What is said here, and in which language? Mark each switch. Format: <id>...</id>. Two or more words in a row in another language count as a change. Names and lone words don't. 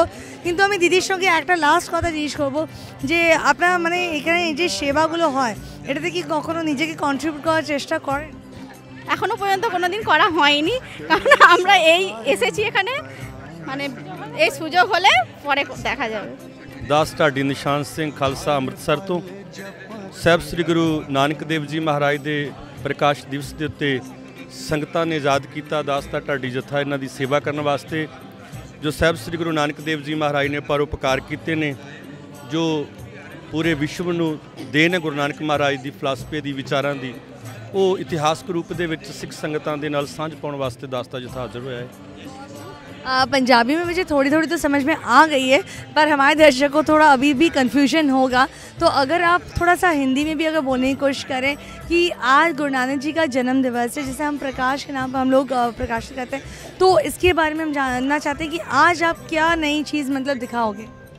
<bn>কিন্তু আমি দিদির সঙ্গে একটা লাস্ট কথা জিজ্ঞেস করবো যে আপনার মানে এখানে এই যে সেবাগুলো হয়, এটাতে কি কখনো নিজেকে কন্ট্রিবিউট করার চেষ্টা করেন? এখনো পর্যন্ত কোনোদিন করা হয়নি, কারণ আমরা এই এসেছি এখানে, মানে এই সুযোগ হলে পরে দেখা যাবে।</bn> <pa>दास ढाडी निशान सिंह खालसा ਅੰਮ੍ਰਿਤਸਰ ਤੋਂ ਸਾਹਿਬ ਸ੍ਰੀ ਗੁਰੂ ਨਾਨਕ ਦੇਵ ਜੀ ਮਹਾਰਾਜ ਦੇ ਪ੍ਰਕਾਸ਼ ਦਿਵਸ ਦੇ ਉੱਤੇ ਸੰਗਤਾਂ ਨੇ ਆਜ਼ਾਦ ਕੀਤਾ ਦਾਸ ਦਾ ਢਾਡੀ ਜੱਥਾ ਇਹਨਾਂ ਦੀ ਸੇਵਾ ਕਰਨ ਵਾਸਤੇ। ਜੋ ਸਾਹਿਬ ਸ੍ਰੀ ਗੁਰੂ ਨਾਨਕ ਦੇਵ ਜੀ ਮਹਾਰਾਜ ਨੇ ਪਰਉਪਕਾਰ ਕੀਤੇ ਨੇ, ਜੋ ਪੂਰੇ ਵਿਸ਼ਵ ਨੂੰ ਦੇਣ ਹੈ ਗੁਰੂ ਨਾਨਕ ਮਹਾਰਾਜ ਦੀ ਫਿਲਾਸਫੀ ਦੀ ਵਿਚਾਰਾਂ ਦੀ, ਉਹ ਇਤਿਹਾਸਕ ਰੂਪ ਦੇ ਵਿੱਚ ਸਿੱਖ ਸੰਗਤਾਂ ਦੇ ਨਾਲ ਸਾਂਝ ਪਾਉਣ ਵਾਸਤੇ ਦਾਸ ਦਾ ਜੱਥਾ ਹਾਜ਼ਰ ਹੋਇਆ ਹੈ।</pa> <hi>पंजाबी में मुझे थोड़ी थोड़ी तो समझ में आ गई है, पर हमारे दर्शकों को थोड़ा अभी भी कन्फ्यूजन होगा, तो अगर आप थोड़ा सा हिंदी में भी अगर बोलने की कोशिश करें कि आज गुरु नानक जी का जन्म दिवस है, जिसे हम प्रकाश के नाम पर हम लोग प्रकाशित करते हैं, तो इसके बारे में हम जानना चाहते हैं कि आज आप क्या नई चीज़ मतलब दिखाओगे?</hi>